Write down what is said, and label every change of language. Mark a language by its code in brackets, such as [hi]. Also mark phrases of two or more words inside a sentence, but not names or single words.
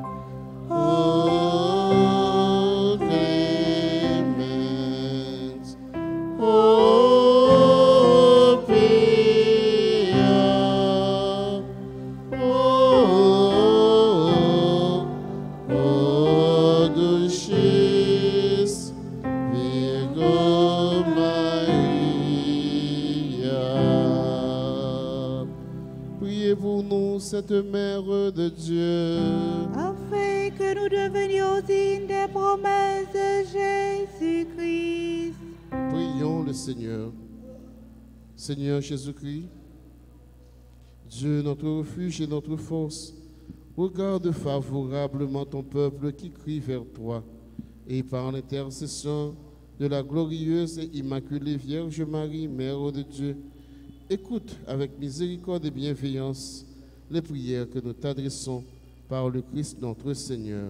[la] O clemens, o pia, o dulcis Virgo Maria. [fr] Priez pour nous, cette Mère de Dieu, Afin que nous devenions dignes des promesses de Jésus-Christ. prions le Seigneur. Seigneur Jésus-Christ, Dieu, notre refuge et notre force, regarde favorablement ton peuple qui crie vers toi, et par l'intercession de la glorieuse et immaculée Vierge Marie, Mère de Dieu, écoute avec miséricorde et bienveillance les prières que nous t'adressons par le Christ notre Seigneur.